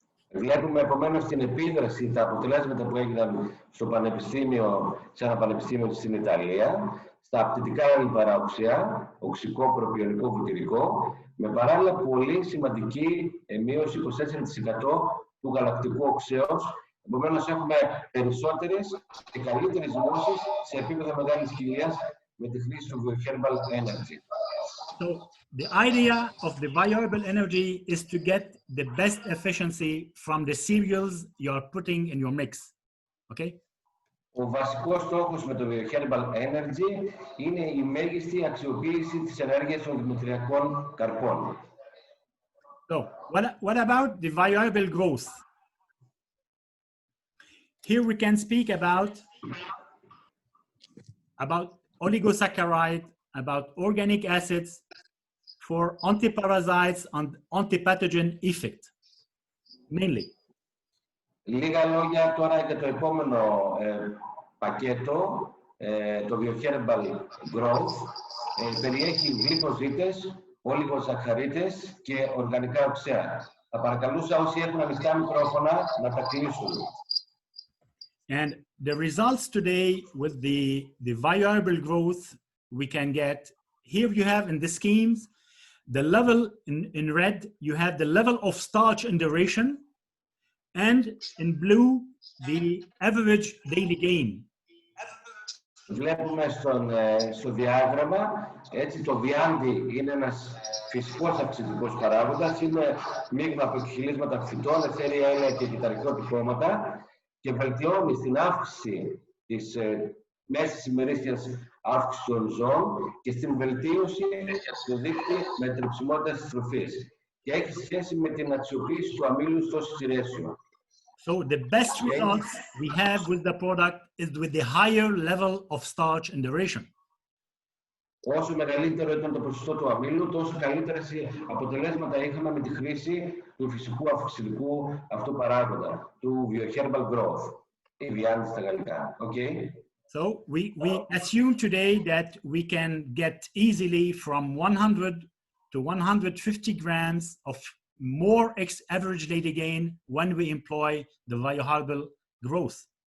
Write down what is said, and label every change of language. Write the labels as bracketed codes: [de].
[el] Βλέπουμε επομένως την επίδραση, τα αποτελέσματα που έγιναν στο πανεπιστήμιο, σε ένα πανεπιστήμιο στην Ιταλία, στα απτυτικά λιπαρά οξέα, οξικό, προπιονικό, βουτυρικό, με παράλληλα πολύ σημαντική μείωση 24% του γαλακτικού οξέως. Επομένως έχουμε περισσότερες και καλύτερες μειώσεις σε επίπεδο μεγάλης κοιλίας με τη χρήση του Vioherbal Energy. [en] So the idea of the Vioherbal Energy is to get the best efficiency from the cereals you are putting in your mix. Okay? [el] Ο βασικός στόχος με το Vioherbal Energy είναι η μέγιστη αξιοποίηση της ενέργειας των δημητριακών καρπών. [en] So what about the Vioherbal growth? Here we can speak about oligosaccharide, about organic acids for antiparasites and antipathogen effect, mainly. [el] Λίγα λόγια τώρα για το επόμενο πακέτο, το Vioherbal Growth. Περιέχει γλυκοζύτες, ολιγοσαχαρίτες και οργανικά οξέα. Θα παρακαλούσα όσοι έχουν ανοιχτά μικρόφωνα να τα κλείσουν. [en] And the results today with the Vioherbal Growth we can get, here you have in the schemes, the level in red, you have the level of starch and duration, and in blue, the average daily gain. [el] Βλέπουμε στο διάγραμμα, έτσι το βιάντι είναι ένας φυσικός αυξητικός παράγοντας, είναι μείγμα από εκχυλίσματα φυτών, αιθέρια έλαια και κυταρικά κόμματα και βελτιώνει στην αύξηση της μέσης ημερήσιας αύξησης των ζώων και στην βελτίωση του δείκτη μετρηψιμότητας της τροφής και έχει σχέση με την αξιοποίηση του αμύλου στο σιρέσιο. [en] So the best results we have with the product is with the higher level of starch and duration. [el] Όσο μεγαλύτερο ήταν το ποσοστό του αμύλου, τόσο καλύτερα αποτελέσματα είχαμε με τη χρήση του φυσικού αυξητικού αυτού παράγοντα, του Vioherbal Growth, η βιάντη στα γαλλικά. [en] Okay? So we assume today that we can get easily from 100 to 150 grams of more average daily gain when we employ the Vioherbal Growth.